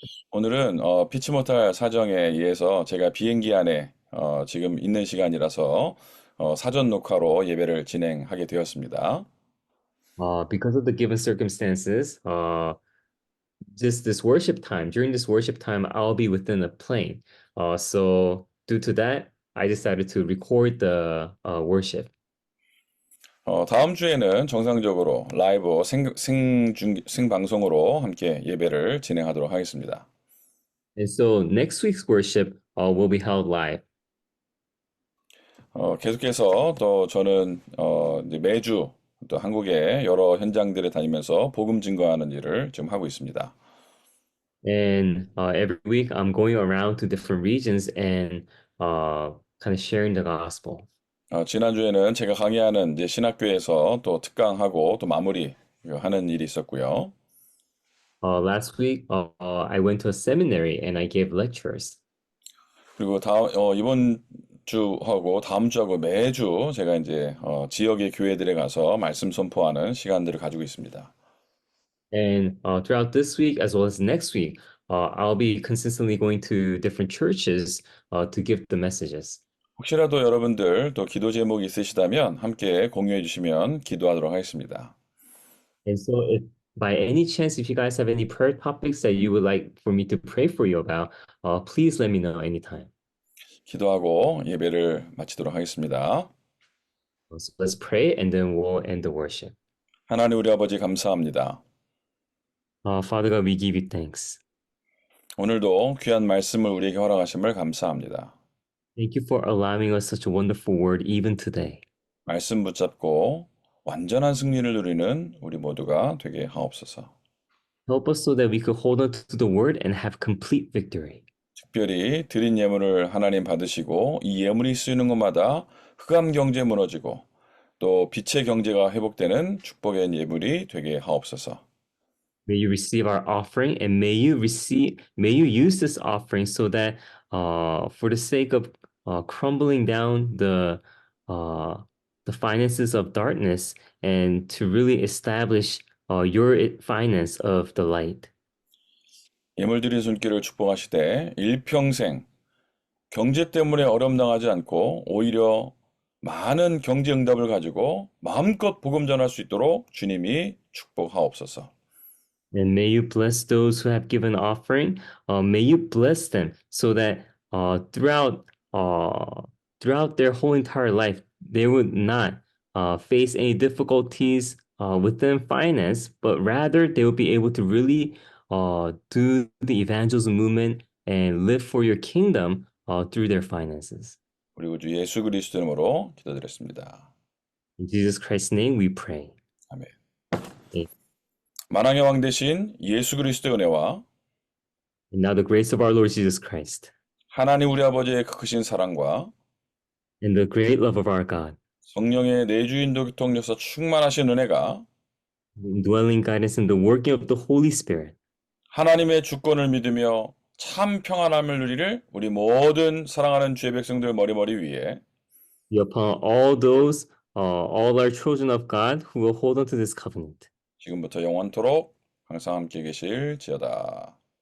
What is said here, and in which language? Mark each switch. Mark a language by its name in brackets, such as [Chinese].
[Korean] 오늘은 피치 못할 사정에 의해서 제가 비행기 안에 지금 있는 시간이라서 사전 녹화로 예배를 진행하게 되었습니다. [English] Because of the given circumstances, just this worship time, during this worship time, I'll be within a plane. So due to that, I decided to record the worship. [Korean] 다음 주에는 정상적으로 라이브 생방송으로 함께 예배를 진행하도록 하겠습니다. [English] And so next week's worship will be held live. [Korean] 계속해서 또 저는 이제 매주 또 한국의 여러 현장들에 다니면서 복음 증거하는 일을 지금 하고 있습니다. [English] And every week, I'm going around to different regions and kind of sharing the gospel. [Korean] 지난주에는 제가 강의하는 이제 신학교에서 또 특강하고 또 마무리 하는 일이 있었고요. [English] Last week, I went to a seminary and I gave lectures. [Korean] 그리고 이번 주하고 다음 주하고 매주 제가 이제 지역의 교회들에 가서 말씀 선포하는 시간들을 가지고 있습니다. [English] And throughout this week as well as next week, I'll be consistently going to different churches to give the messages. [Korean] 혹시라도 여러분들 또 기도 제목이 있으시다면 함께 공유해 주시면 기도하도록 하겠습니다. [English] And so, if by any chance, if you guys have any prayer topics that you would like for me to pray for you about, please let me know anytime. [Korean] 기도하고 예배를 마치도록 하겠습니다. [English] So let's pray and then we'll end the worship. [Korean] 하나님 우리 아버지 감사합니다. [English] Father God, we give you thanks. [Korean] 오늘도 귀한 말씀을 우리에게 허락하심을 감사합니다. [English] Thank you for allowing us such a wonderful word even today. [Korean] 말씀 붙잡고 완전한 승리를 누리는 우리 모두가 되게 하옵소서. [English] Help us so that we could hold on to the word and have complete victory. [Korean] 특별히 드린 예물을 하나님 받으시고 이 예물이 쓰이는 곳마다 흑암 경제 무너지고 또 빛의 경제가 회복되는 축복의 예물이 되게 하옵소서. [English] May you receive our offering and may you use this offering so that for the sake of crumbling down the finances of darkness and to really establish your finance of the light. [Korean] 예물 드린 손길을 축복하시되 일평생 경제 때문에 어려움 당하지 않고 오히려 많은 경제 응답을 가지고 마음껏 복음 전할 수 있도록 주님이 축복하옵소서. [English] And may you bless those who have given offering. May you bless them so that throughout their whole entire life, they would not face any difficulties within finance, but rather they will be able to really do the evangelism movement and live for your kingdom through their finances. [Korean] 우리 구주 예수 그리스도 이름으로 기도드렸습니다. [English] In Jesus Christ's name, we pray. [Korean] 아멘. [English] Amen. [Korean] 만왕의 왕 대신 예수 그리스도의 은혜와 [English] And now the grace of our Lord Jesus Christ [Korean] 하나님 우리 아버지의 크신 사랑과 [English] and the great love of our God, [Korean] 성령의 내주인도 교통력서 충만하신 은혜가 [English] indwelling guidance and the working of the Holy Spirit, [Korean] 하나님의 주권을 믿으며 참 평안함을 누리를 우리 모든 사랑하는 주의 백성들 머리 위에 [English] be upon all those, all our children of God who will hold on to this covenant, [Korean] 지금부터 영원토록 항상 함께 계실지어다.